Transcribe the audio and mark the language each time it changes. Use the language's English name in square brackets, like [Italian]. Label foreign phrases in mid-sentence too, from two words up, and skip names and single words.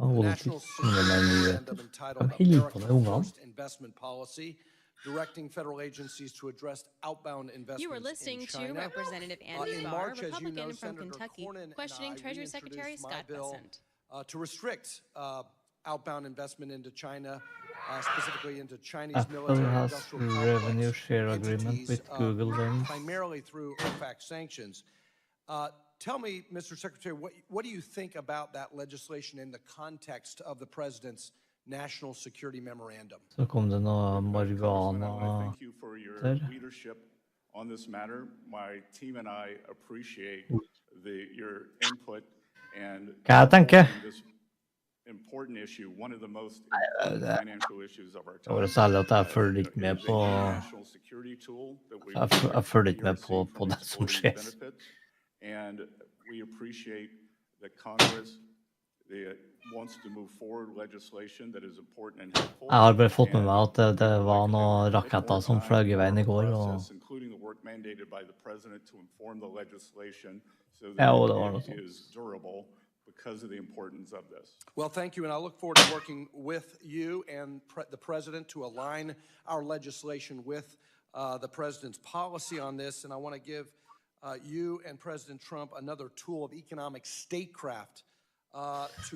[English] Oh, National [Norwegian] det er mye [English] Security [Norwegian] nyheter. [English] Memorandum entitled [Norwegian] Hva holder på med [English] America [Norwegian] ungene? [English] First Investment Policy directing federal agencies to address outbound investments You were listening in to China. Representative Andy In Barr, March, as you Republican know, from Senator Kentucky, Cornyn and questioning I Treasury Secretary reintroduced my Scott bill Bessent. to restrict outbound investment into China, specifically into Chinese Apple military has industrial revenue complex share agreement entities, with Google then. primarily through OFAC sanctions. Tell me, Mr. Secretary, what do you think about that legislation in the context of the president's national security memorandum? [Norwegian] Så kom det noe [English] Congressman, I want to [Norwegian] marijuana [English] thank you for your [Norwegian] der. [English] leadership on this matter. My team and I appreciate your input and [Norwegian] Hva jeg tenker? [English] this important issue, one of the most important financial issues of our [Norwegian] Det var [English] time. [Norwegian] særlig at jeg følger ikke med [English] It is a [Norwegian] på [English] international security tool that we [Norwegian] Jeg følger ikke med [English] here [Norwegian] på, [English] see [Norwegian] på det som [English] exporting [Norwegian] skjer. [English] benefits. And we appreciate that Congress wants to move forward legislation that is important and helpful. [Norwegian] Jeg har bare fått med meg at det var noen raketter som fløy i veien i går. Og... [English] Process, including the work mandated by the president to inform the legislation so [Norwegian] Ja, og det [English] that [Norwegian] var noe [English] it [Norwegian] sånt. [English] is durable because of the importance of this. Well, thank you, and I look forward to working with you and the president to align our legislation with the president's policy on this, and I want to give you and President Trump another tool of economic statecraft to